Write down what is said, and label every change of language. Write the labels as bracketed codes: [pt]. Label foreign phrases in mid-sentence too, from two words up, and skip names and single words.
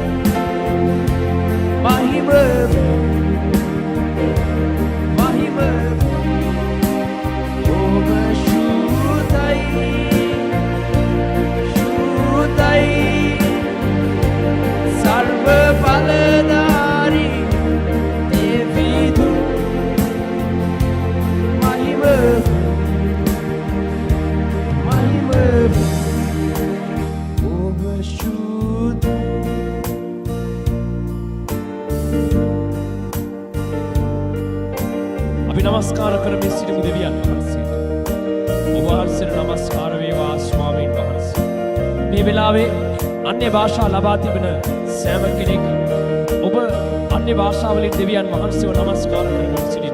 [si] Mahimavu, over Shudai, Sarva Baladari, Devidun, Mahimavu, over Shudai. අපි නමස්කාර කරමින් සිටිමු දෙවියන් වහන්සේට. ඔබ වහන්සේට නමස්කාර වේවා ස්වාමීන් වහන්සේ. මේ වෙලාවේ අන්‍ය භාෂා ලබා තිබෙන සෑම කෙනෙක් ඔබ අන්‍ය භාෂාවලින් දෙවියන් වහන්සේව නමස්කාර කරමින් සිටින්න.